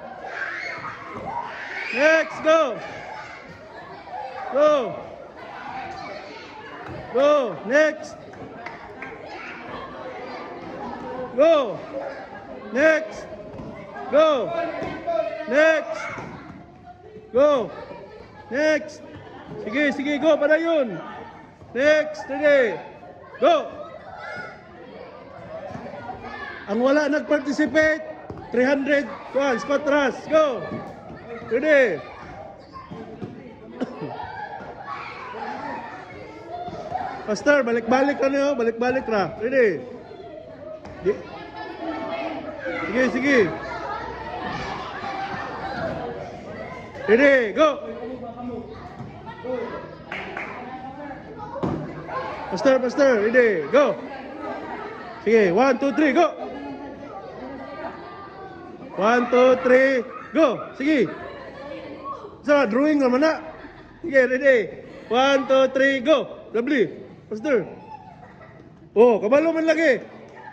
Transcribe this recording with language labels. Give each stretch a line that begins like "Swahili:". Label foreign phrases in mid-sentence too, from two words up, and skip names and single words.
English: Next. Go. Go. Go. Next. Go. Next. Go. Next. Go. Next.
Cebuano: Sige, sige, go. Para yun.
English: Next. Ready. Go.
Cebuano: Ang wala nag-participate, 300. Kuhan,
English: squat thrust. Go. Ready.
Cebuano: Pastor, balik-balik ka niyo. Balik-balik ra. Ready. Sige, sige.
English: Ready, go. Pastor, pastor, ready, go.
Cebuano: Sige, 1, 2, 3, go. 1, 2, 3, go. Sige. Sa drawing naman na. Sige, ready.
English: 1, 2, 3, go. Lovely. Pastor.
Cebuano: Oh, kabalo man lagi.